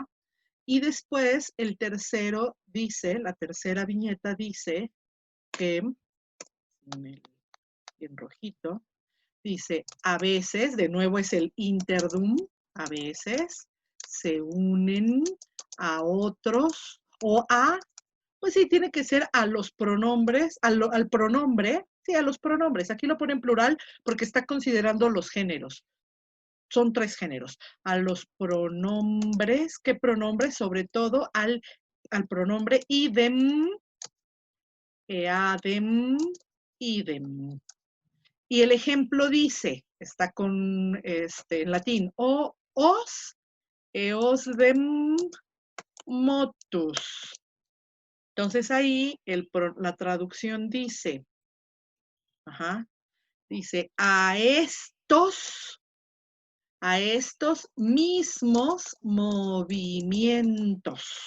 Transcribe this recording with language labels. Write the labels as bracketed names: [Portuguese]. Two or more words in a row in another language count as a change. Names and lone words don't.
[Spanish] Y después el tercero dice, la tercera viñeta dice que, en rojito, dice, a veces, de nuevo es el interdum, a veces se unen a otros o a, pues sí, tiene que ser a los pronombres, al pronombre, sí, a los pronombres. Aquí lo pone en plural porque está considerando los géneros. Son 3 géneros. A los pronombres, ¿qué pronombres? Sobre todo al pronombre [Latin] idem, eadem, idem. [Spanish] Y el ejemplo dice, está en latín, [Latin] os, eosdem, motus. [Spanish] Entonces ahí la traducción dice, dice, a estos mismos movimientos.